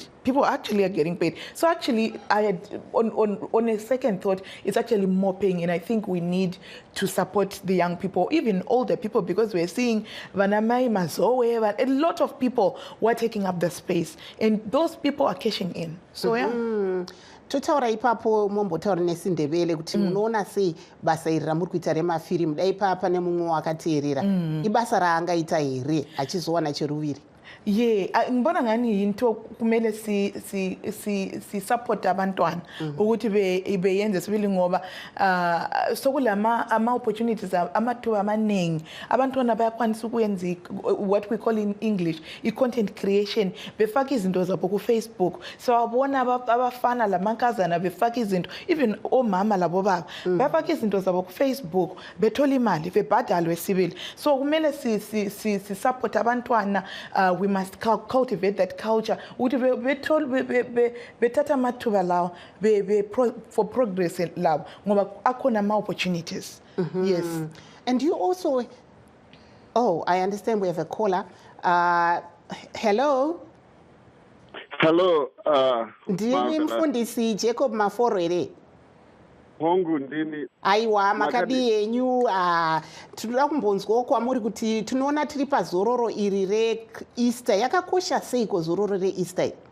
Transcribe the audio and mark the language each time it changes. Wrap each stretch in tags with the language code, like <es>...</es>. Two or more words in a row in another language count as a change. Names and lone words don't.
<en>People actually are getting paid. So actually, I had on a second thought, it's actually more paying, and I think we need to support the young people, even older people, because we're seeing Vanamai, Mazoe, a lot of people who are taking up the space, and those people are cashing in. So yeah.</en> <sn>Totaura ipapo mombotaura nesindebele kuti munoona sei basa iri ramuri kuita remafirimu dai papa nemumwe wakateerera ibasa raangaita here achizowana cheruviri</sn> <nd>ngibona ngani into kumele si support abantwana ukuthi beyenze sibili ngoba sokulama ama opportunities amathuba amaningi abantwana bayakwanisa ukuyenza</nd> <en>what we call in English i-content creation</en> <nd>befaka izinto zabo ku Facebook so abona abafana lamankazana befaka izinto even omama labo baba bafaka izinto zabo ku Facebook bethola imali bebhadalwe sibili so kumele si support abantwana</nd> <en>we must cultivate that culture</en> <nd>ukuthi bethatha amathuba lawo</nd> <en>for progress</en> <nd>lawo ngoba akhona ama opportunities.</nd> <en>Yes. And you also I understand we have a caller.</en> <sn>Hello ndimi mfundisi Jacob Maforo ere hongu ndini aiwa makadi yenyu tinoda kumbonzwawo kwamuri kuti tinoona tiri pazororo iri reEaster yakakosha seiko zororo reEaster</sn>